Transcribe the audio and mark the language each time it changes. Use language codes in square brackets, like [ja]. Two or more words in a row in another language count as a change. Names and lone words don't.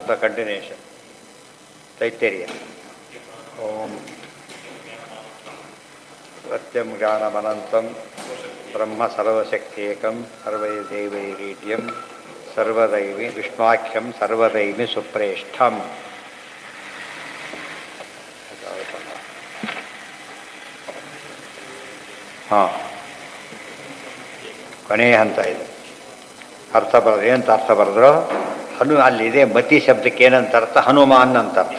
[en] The continuation. Taittiriya. [sa] ॐ सत्यं ज्ञानमनन्तं ब्रह्म सर्वशक्त्येकं सर्वदेवैरीड्यं सर्वदैवी विष्णुआख्यं सर्वदैवी सुप्रेष्ठं. [kn] ಕೊನೆಯ ಹಂತ ಇದೆ. ಅರ್ಥ ಬರೆದು ಏನಂತ ಅರ್ಥ ಬರೆದ್ರು? ಅಲ್ಲಿದೆ ಮತಿ ಶಬ್ದಕ್ಕೆ ಏನಂತ ಅರ್ಥ? ಹನುಮಾನ್ ಅಂತ ಅರ್ಥ.